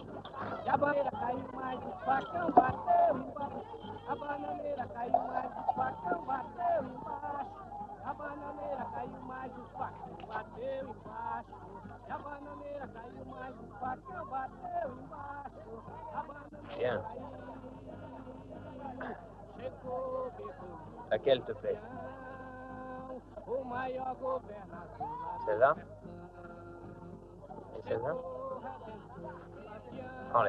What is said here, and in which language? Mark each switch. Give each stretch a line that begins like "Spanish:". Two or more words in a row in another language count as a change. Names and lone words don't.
Portuguese: A bananeira caiu, mas o facão bateu embaixo. A bananeira caiu, mas o facão bateu embaixo. A bananeira caiu, mas o facão bateu embaixo. A bananeira caiu, mas o facão bateu embaixo.
French: Bien. Laquelle te plaît? Celle-là? Et celle-là? Prends-les.